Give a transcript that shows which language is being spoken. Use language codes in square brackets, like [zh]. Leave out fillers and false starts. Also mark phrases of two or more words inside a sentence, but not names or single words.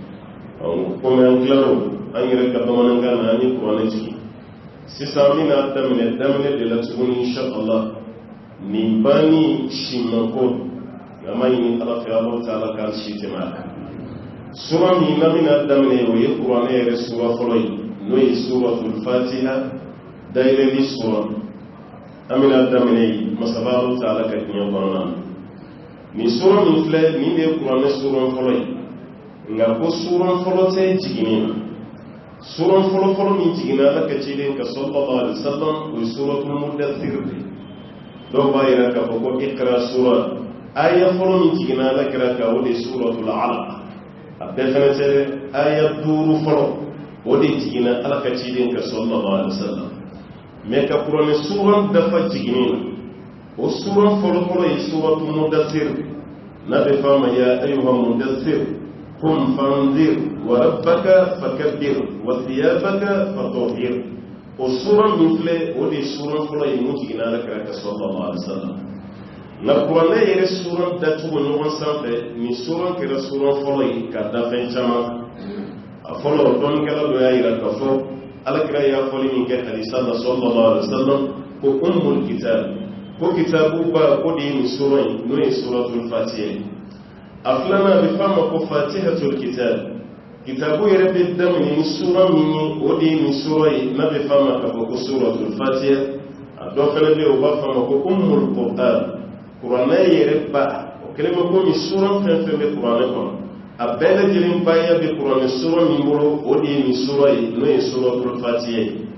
[bm] komi an tilar'o an yɛrɛ ka bamanankan na an ye kuranɛ jigin sisan an bɛna daminɛ de la tuguni inshallah nin banni simanko nka ma ɲini ala fɛ ala ta'ala k'an si tɛmɛ a kan sura min n'an bɛna daminɛ o ye kuranɛ yɛrɛ sura fɔlɔ ye n'o ye suratul fatiha dayɛlɛli sura an bɛna daminɛ masaba ala ta'ala ka diɲɛ kɔnɔna na nin sura min filɛ nin de ye kuranɛ sura fɔlɔ ye nka ko sura fɔlɔ tɛ jiginni na sura fɔlɔ min jiginna ala ka cilen ka [ar] صلى الله عليه وسلم [bm] o ye suratul mudaththir de dɔw b'a yira k'a fɔ ko ikra sura aya fɔlɔ min jiginna ala kira ka o de ye suratul alaq a bɛɛ fana tɛ aya 5 fɔlɔ o de jiginna ala ka cilen ka [ar] صلى الله عليه وسلم [bm] mais ka kuranɛ sura dafa jiginni na o sura fɔlɔ ye suratul mudaththir n'a bɛ f'a ma [ar] يا أيها المدثر قم فأنذر وربك فكبر وثيابك فطهر [bm] o sura min filɛ o de ye sura fɔlɔ ye mun jiginna ala kira ka [ar] صلى الله عليه وسلم [bm] nka kuranɛ yɛrɛ sura dacogo ɲɔgɔn sanfɛ nin sura kɛra sura fɔlɔ ye ka da fɛn caman a fɔlɔ dɔnnikɛla dɔ y'a yira k'a fɔ alakira y'a fɔli min kɛ hadisa la [ar] صلى الله عليه وسلم [bm] ko ummul kitab ko kitabuba ko de ye nin sura ye n'o ye suratul fatiha a filanan a bɛ f'a ma ko fatihatul kitab kitabu yɛrɛ bɛ daminɛ ni sura min ye o de ye nin sura ye n'a bɛ f'a ma k'a fɔ ko suratul fatiha a dɔ fana bɛ yen o b'a f'a ma ko ummul qur'an kuranɛ yɛrɛ ba o kɛlen bɛ komi sura fɛn fɛn bɛ kuranɛ kɔnɔ a bɛɛ lajɛlen baya bɛ kuranɛ sura min bolo o de ye nin sura ye n'o ye suratul fatiha ye